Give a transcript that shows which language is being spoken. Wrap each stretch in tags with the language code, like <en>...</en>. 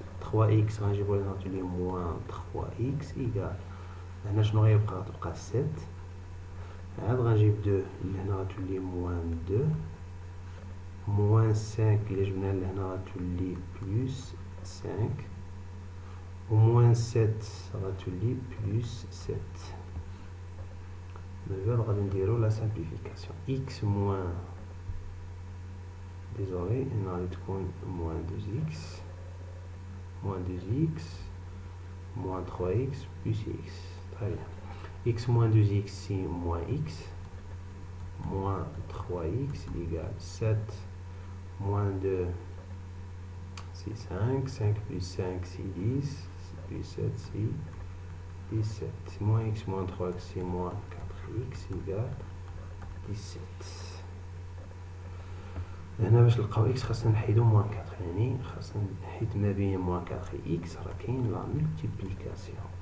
<ar>3x غنجيبو لهنا تولي</ar> <fr>moins 3x égale.</fr> <ar>هنا شنو غيبقى؟ تبقى 7. عاد غنجيب 2 لهنا غتولي moins 2. moins 5 إلا جبنا لهنا غتولي plus 5. و moins 7 غتولي plus 7. دابا غادي نديرو</ar> <fr>لا سامبليفيكاسيون. x moins désolé</fr> <ar>هنا غادي تكون</ar> <fr>moins 2x moins 2x moins 3x plus x. Très bien. x moins 2x c'est moins x moins 3x égale 7 moins 2 c'est 5. 5 plus 5 c'est 10 plus 7 c'est 17. Moins x moins 3x c'est moins 4x égale 17.</fr> <ar>هنا باش نلقاو x خاصنا نحيدو موان 4 يعني خاصنا حيت ما بين موان 4 و x راه كاين</ar> <fr>لا ملتيبليكاسيون.</fr>